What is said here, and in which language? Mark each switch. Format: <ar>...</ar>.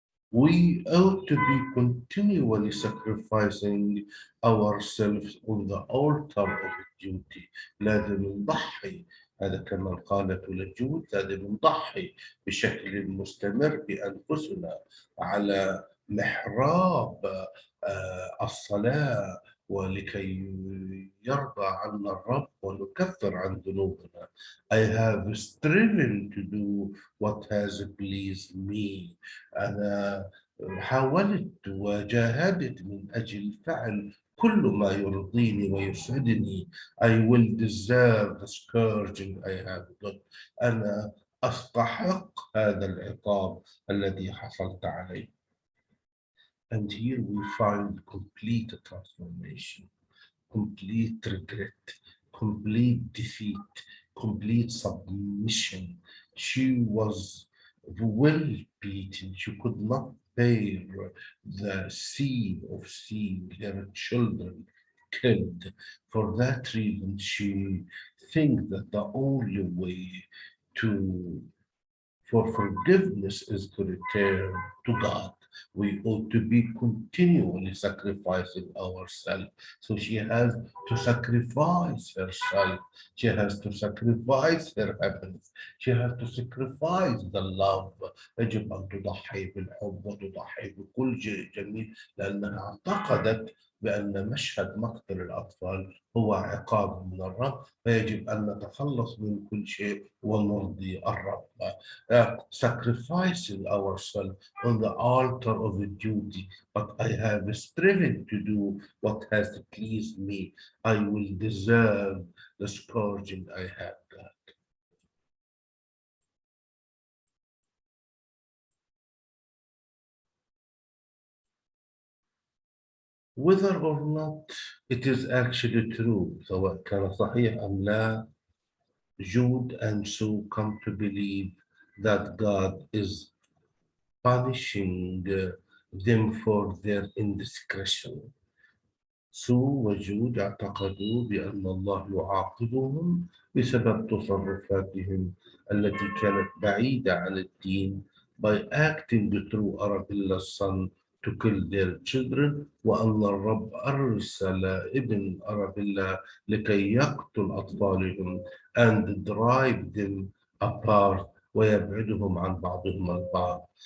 <en>We ought to be continually sacrificing ourselves on the altar of duty.</en> <ar>لازم نضحي. هذا كما قالت لجود، لازم نضحي بشكل مستمر بأنفسنا على محراب الصلاة ولكي يرضى عنا الرب ونكفر عن ذنوبنا.</ar> <en>I have striven to do what has pleased me.</en> <ar>أنا حاولت وجاهدت من أجل فعل كل ما يرضيني ويسعدني.</ar> <en>I will deserve the scourging I have got.</en> <ar>أنا أستحق هذا العقاب الذي حصلت عليه.</ar> <en>And here we find complete transformation, complete regret, complete defeat, complete submission. She was well beaten. She could not bear the scene of seeing her children killed. For that reason, she thinks that the only way to for forgiveness is to return to God. We ought to be continually sacrificing ourselves. So she has to sacrifice herself. She has to sacrifice her happiness. She has to sacrifice the love.</en> <ar>يجب أن تضحي بالحب وتضحي بكل شيء جميل لأنها اعتقدت بأن مشهد مقتل الأطفال هو عقاب من الرب، فيجب أن نتخلص من كل شيء ونرضي الرب.</ar> <en>Sacrificing ourselves on the altar of a duty, but I have striven to do what has pleased me. I will deserve the scourging I have got. whether or not it is actually true</en> <ar>سواء كان صحيح أم لا.</ar> <en>Jude and Sue come to believe that God is punishing them for their indiscretion.</en> <ar>سو وجود اعتقدوا بأن الله يعاقبهم بسبب تصرفاتهم التي كانت بعيدة عن الدين</ar> <en>by acting through Arabella's son to kill their children</en> <ar>وأن الرب أرسل ابن أرابيلا لكي يقتل أطفالهم</ar> <en>and drive them apart</en> <ar>ويبعدهم عن بعضهم البعض.</ar>